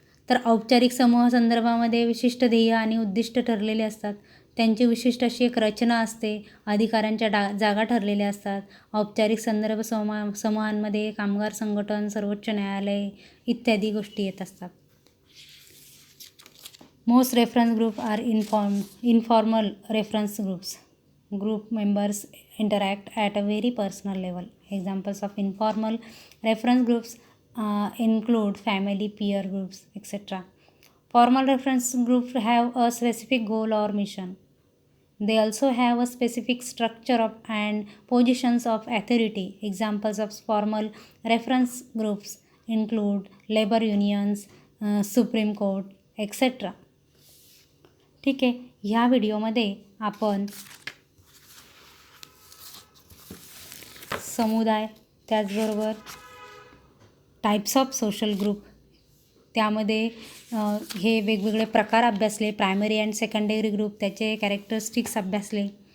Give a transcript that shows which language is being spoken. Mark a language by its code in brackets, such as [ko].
[mr] तर औपचारिक समूह संदर्भामध्ये विशिष्ट ध्येय आणि उद्दिष्ट ठरलेले असतात. त्यांची विशिष्ट अशी एक रचना असते. अधिकारांच्या जागा ठरलेल्या असतात. औपचारिक संदर्भ समूहांमध्ये कामगार संघटन, सर्वोच्च न्यायालय इत्यादी गोष्टी येत असतात. [en] Most reference groups are informal reference groups. Group members interact at a very personal level. Examples of informal reference groups include family, peer groups, etc. Formal reference groups have a specific goal or mission. They also have a specific structure and positions of authority. Examples of formal reference groups include labor unions, Supreme Court, etc. [mr] ठीक आहे. ह्या व्हिडिओमध्ये आपण समुदाय, त्याचबरोबर [en] types of social group, [mr] त्यामध्ये हे वेगवेगळे प्रकार अभ्यासले. [en] Primary and secondary group, त्याचे characteristics अभ्यासले.